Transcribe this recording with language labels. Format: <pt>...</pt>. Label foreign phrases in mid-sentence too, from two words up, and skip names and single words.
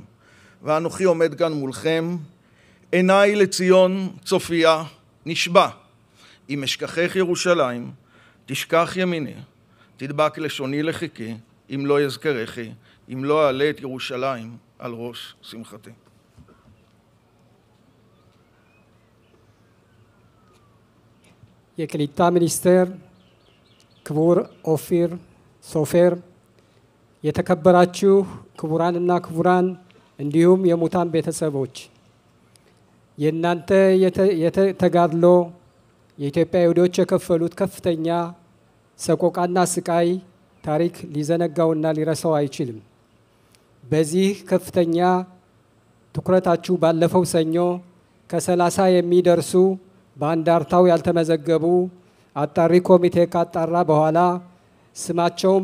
<he>ואנוכי עומד כאן מולכם, עיניי לציון צופיה, נשבע, אם אשכחך ירושלים, תשכח ימיני, תדבק לשוני לחיקי, אם לא יזכרכי, אם לא אעלה את ירושלים על ראש שמחתי.</he> <am>የቅሊጣ ሚኒስቴር ክቡር ኦፊር ሶፌር፣ የተከበራችሁ ክቡራንና ክቡራን እንዲሁም የሙታን ቤተሰቦች፣ የእናንተ ተጋድሎ የኢትዮጵያ ይሁዶች የከፈሉት ከፍተኛ ሰቆቃና ስቃይ ታሪክ ሊዘነጋውና ሊረሳው አይችልም። በዚህ ከፍተኛ ትኩረታችሁ ባለፈው ሰኞ ከ30 የሚደርሱ በአንዳርታው ያልተመዘገቡ አጣሪ ኮሚቴ ካጣራ በኋላ ስማቸውን</am>